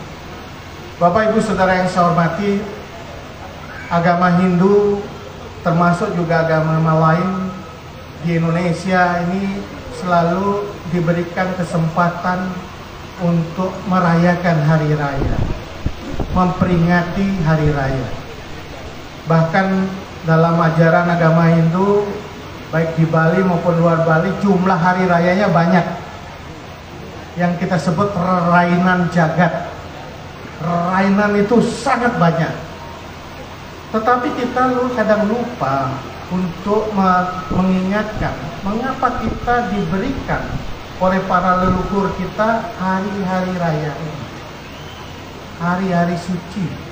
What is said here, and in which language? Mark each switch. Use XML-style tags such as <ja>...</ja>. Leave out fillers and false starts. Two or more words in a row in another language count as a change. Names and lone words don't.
<id>Bapak Ibu Saudara yang saya hormati, agama Hindu termasuk juga agama lain di Indonesia ini selalu diberikan kesempatan untuk merayakan hari raya, memperingati hari raya. Bahkan dalam ajaran agama Hindu, baik di Bali maupun luar Bali, jumlah hari rayanya banyak. Yang kita sebut</id> <ban>rainan jagat.</ban> <id>Rainan itu sangat banyak. Tetapi kita kadang lupa untuk mengingatkan mengapa kita diberikan oleh para leluhur kita hari-hari raya ini, hari-hari suci.</id>